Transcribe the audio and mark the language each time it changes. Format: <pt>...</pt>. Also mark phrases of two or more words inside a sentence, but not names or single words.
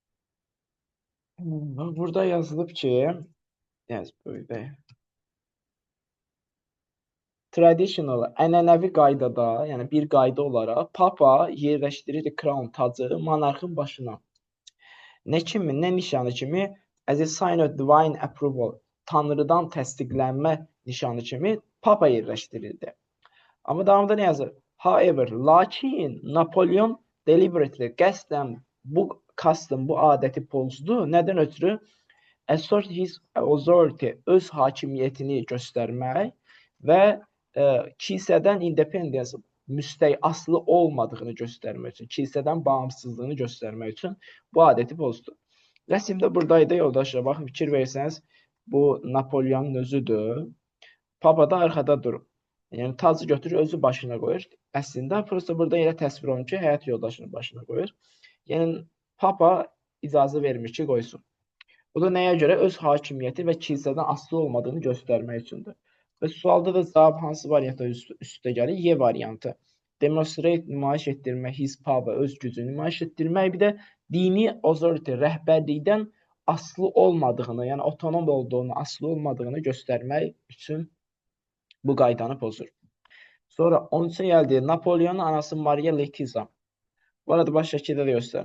<az>Burada yazılıb ki, böyle traditional, ənənəvi qaydada, yəni bir qayda olaraq Papa yerləşdirir crown tacı monarxın başına. Nə kimi, nə nişanı kimi,</az> <en>as a sign of divine approval,</en> <az>Tanrıdan təsdiqlənmə nişanı kimi Papa yerləşdirildi. Amma davamında nə yazır? However, lakin Napoleon deliberately, qəsdən bu custom, bu adəti pozdu. Nədən ötürü?</az> <en>Assert his authority,</en> <az>öz hakimiyyətini göstərmək və kilsədən independence, asılı olmadığını göstərmək üçün, kilsədən bağımsızlığını göstərmək üçün bu adəti pozdu. Rəsmdə buradaydı, yoldaşlar. Baxın, fikir versəniz, bu Napoleonun özüdür. Papa da arxada durub. Yəni, tacı götürür, özü başına qoyur. Əslində, prosta burada elə təsvir olunur ki, həyat yoldaşının başına qoyur. Yəni, Papa icazə vermir ki, qoysun. Bu da nəyə görə? Öz hakimiyyəti və kilsədən asılı olmadığını göstərmək üçündür. Və sualda da cavab hansı variantda üstə gəlir? Y variantı. Demonstrate, nümayiş etdirmək,</az> <en>his power,</en> <az>öz gücünü nümayiş etdirmək, bir də dini authority, rəhbərlikdən asılı olmadığını, yəni otonom olduğunu, asılı olmadığını göstərmək üçün bu qaydanı pozur. Sonra 13-ə gəldi. Napoleonun anası Maria Letizia. Bu arada baş şəkildə də göstərim.</az>